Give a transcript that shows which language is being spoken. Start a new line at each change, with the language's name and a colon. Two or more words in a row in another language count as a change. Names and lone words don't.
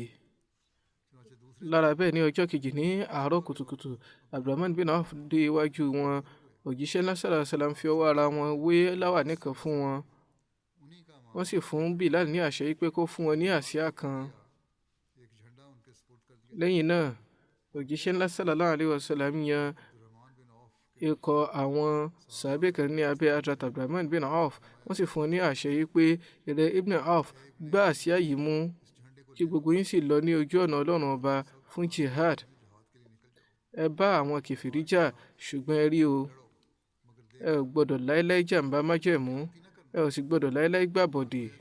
Yoruba: Lára bẹ́ẹ̀ ní ọjọ́ kejì ní àárọ̀ kùtùkùtù, Abdurrahman bin Auf dé iwájú wọn. Òjíṣẹ́ náà sàlám fi ọwọ́ ara wọn wé láwàní kan fún wọn. Wọ́n sì fún Bilal ní àṣẹ pé kó fún wọn ní àsíá kan. Lẹ́yìn náà, òjíṣẹ́ ńlá
Arabic: صلى الله عليه وسلم
Yoruba: yan ikọ̀ àwọn sàábé kan ní abẹ́ Hazrat Abdurrahman bin Auf. Wọ́n sì fún wọn ní àṣẹ pé ìrẹ́ Ibn Auf, gbá àsíá yìí mú, kí gbogbo yín sì lọ ní ojú ọ̀nà Ọlọ́run ọba fún jihad. Ẹ bá àwọn kèfèrí jà, ṣùgbọ́n ẹ rí o, ẹ ò gbọ́dọ̀ láéláé jàǹbá májẹ̀mú, ẹ ò sì gbọ́dọ̀ láéláé gbàbọ̀dè.